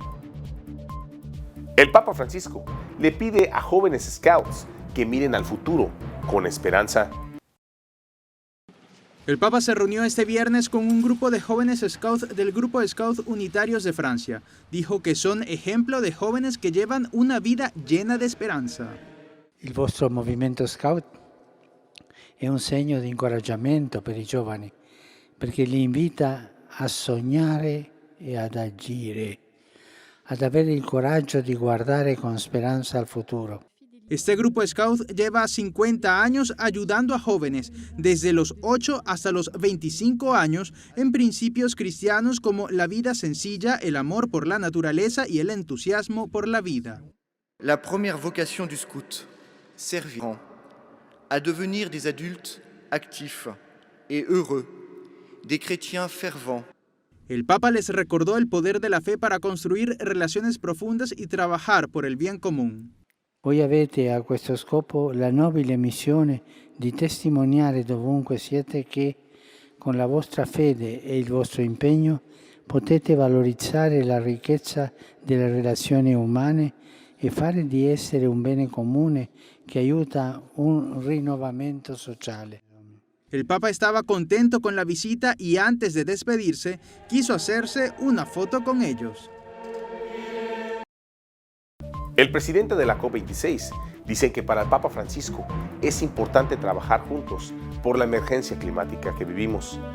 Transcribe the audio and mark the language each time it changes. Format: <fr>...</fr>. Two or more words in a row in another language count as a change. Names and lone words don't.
<es>El Papa Francisco le pide a jóvenes scouts que miren al futuro con esperanza. El Papa se reunió este viernes con un grupo de jóvenes scouts del Grupo de Scouts Unitarios de Francia. Dijo que son ejemplo de jóvenes que llevan una vida llena de esperanza.</es> <it>Il vostro movimento scout è un segno di incoraggiamento per i giovani, perché li invita a sognare e ad agire, ad avere il coraggio di guardare con speranza al futuro.</it> <es>Este grupo Scout lleva 50 años ayudando a jóvenes, desde los 8 hasta los 25 años, en principios cristianos como la vida sencilla, el amor por la naturaleza y el entusiasmo por la vida.</es> <fr>La première vocation du scout, servir, à devenir des adultes actifs et heureux, des chrétiens fervents.</fr> <es>El Papa les recordó el poder de la fe para construir relaciones profundas y trabajar por el bien común.</es> <it>Voi avete a questo scopo la nobile missione di testimoniare dovunque siete che, con la vostra fede e il vostro impegno, potete valorizzare la ricchezza delle relazioni umane e fare di essere un bene comune che aiuta un rinnovamento sociale.</it> <es>El Papa estaba contento con la visita y antes de despedirse, quiso hacerse una foto con ellos. El presidente de la COP26 dice que para el Papa Francisco es importante trabajar juntos por la emergencia climática que vivimos.</es>